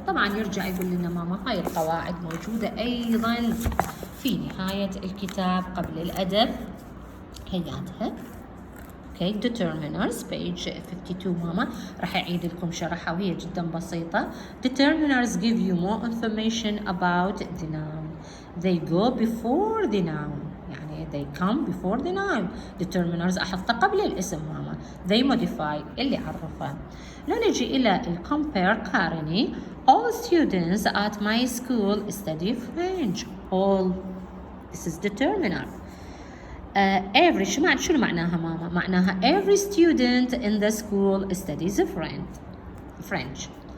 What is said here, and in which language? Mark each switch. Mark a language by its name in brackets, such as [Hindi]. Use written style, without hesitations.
[Arabic] طبعا يرجع يقول لنا ماما هاي القواعد موجودة أيضا في نهاية الكتاب قبل الأدب هياتها. Okay, [English] determiners page 52 [Arabic] ماما راح أعيد لكم شرحها وهي جدا بسيطة. [English] Determiners give you more information about the noun. They go before the noun، يعني they come before the noun. [Arabic] Determiners أحطها قبل الاسم ماما. [English] They modify [Arabic] اللي عرفه. لو نجي إلى compare قارني. [English] All students at my school study French. All this is determiner. Every [Arabic] شنو معناها ماما؟ [English] معناها every student in the school studies French.